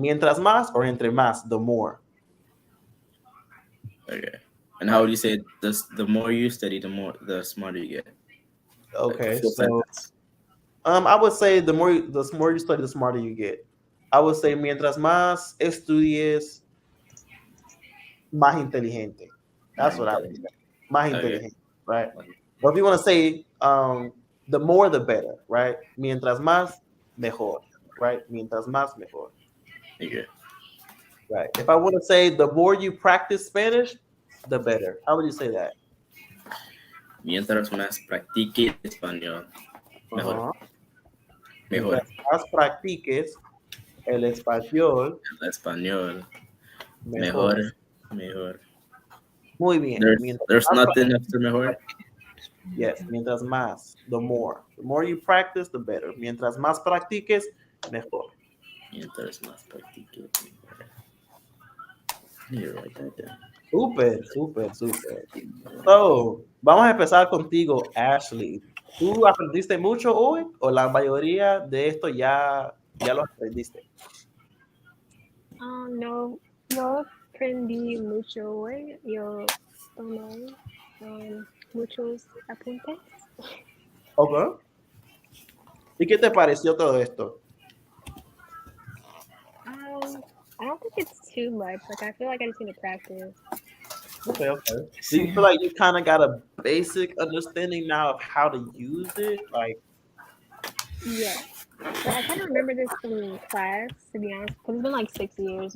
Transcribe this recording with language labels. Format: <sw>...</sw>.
<es>Mientras más or entre más, the more.</es> <en>Okay. And how would you say this? The more you study, the smarter you get. Like a Okay, full so sentence. I would say the more you study, the smarter you get.</en> <es>I would say mientras más estudies, más inteligente.</es> <en>That's</en> <es>Más</es> <en>what I would intelligent. say. Más Okay. inteligente, right? But if you want to say the more the better, right? Mientras más, mejor, right? Mientras más, mejor. Okay. Right. If I want to say the more you practice Spanish, the better. How would you say that?</en> <es>Mientras más practique español, mejor, Uh-huh. mejor. Mientras más practiques el español, El español, mejor. mejor, mejor. Muy bien.</es> <en>There's nothing after mejor. Yes, mientras más, the more. The more you practice, the better.</en> <es>Mientras más practiques, mejor. Mientras más practique, mejor.</es> <en>I need to write that down.</en> <es>Súper, súper, súper. So, vamos a empezar contigo, Ashley. ¿Tú aprendiste mucho hoy o la mayoría de esto ya lo aprendiste? No, no aprendí mucho hoy. Yo tomé muchos apuntes. Ok. ¿Y qué te pareció todo esto?</es> <en>I don't think it's too much. Like I feel like I just need to practice. Okay, okay. Do you feel like you kind of got a basic understanding now of how to use it? Like, Yeah. But I kind of remember this from class, to be honest, because it's been like 6 years.</en>